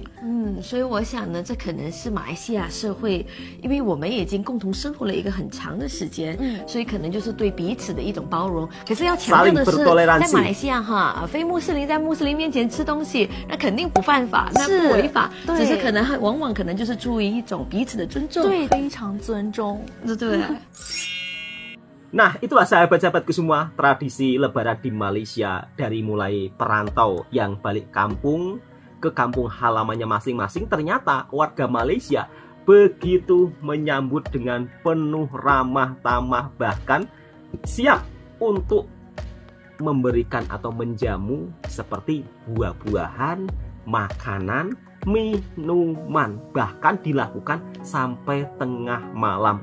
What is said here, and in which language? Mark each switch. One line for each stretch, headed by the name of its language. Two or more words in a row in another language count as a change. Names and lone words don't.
Chinese: 所以我想呢，这可能是马来西亚社会，因为我们已经共同生活了一个很长的时间，所以可能就是对彼此的一种包容。容。可是要强调的是，
Malay: bertoleransi
Chinese: 在马来西亚哈，非穆斯林在穆斯林面前吃东西，那肯定不犯法，那不违法，只是可能往往可能就是出于一种彼此的尊重，对，非常尊重，对对。
Indonesian: Nah, itulah sahabat-sahabatku semua, tradisi lebaran di Malaysia dari mulai perantau yang balik kampung ke kampung halamannya masing-masing. Ternyata warga Malaysia begitu menyambut dengan penuh ramah tamah, bahkan siap untuk memberikan atau menjamu seperti buah-buahan, makanan, minuman, bahkan dilakukan sampai tengah malam.